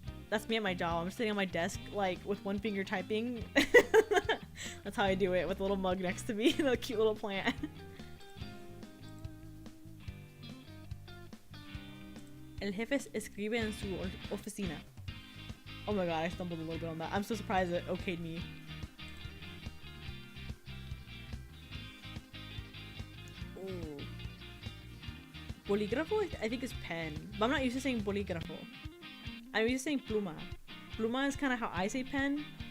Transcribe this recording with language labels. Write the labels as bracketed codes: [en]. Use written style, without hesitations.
[en] That's me at my job. I'm sitting on my desk, like, with one finger typing. That's how I do it, with a little mug next to me and a cute little plant. [es] El jefe escribe en su oficina. [en] Oh my god, I stumbled a little bit on that. I'm so surprised it okayed me. Oh. Bolígrafo, I think is pen. But I'm not used to saying bolígrafo. I'm used to saying pluma. Pluma is kind of how I say pen.